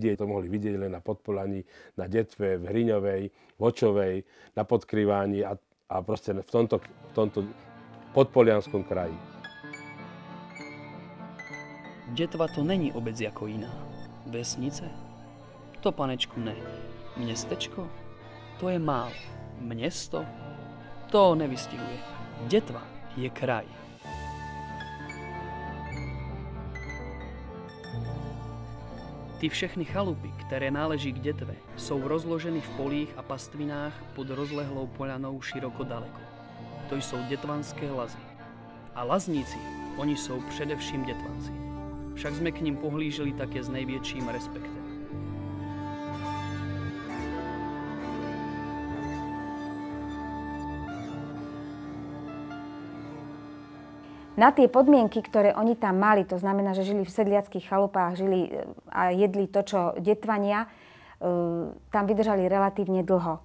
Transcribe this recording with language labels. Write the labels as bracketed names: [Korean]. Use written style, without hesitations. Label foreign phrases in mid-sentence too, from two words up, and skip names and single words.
[Slovak] To mohli vidieť len na Podpoľaní, na Detve, v Hriňovej, v Očovej, na Podkryváni a proste v tomto podpolianskom kraji. [Czech] Detva to není obec jako jiná. Vesnice? To, panečku, ne. Městečko? To je málo. Město? To nevystihuje. Detva je kraj. Ty všechny chalupy, které náleží k Detve, jsou rozloženy v polích a pastvinách pod rozlehlou poľanou široko daleko. To jsou detvanské lazy. A lazníci, oni jsou především Detvanci. Však jsme k ním pohlíželi také s největším respektem. [Slovak] Na tie podmienky, ktoré oni tam mali, to znamená, že žili v sedliackých chalupách, žili a jedli to, čo Detvania, tam vydržali relatívne dlho.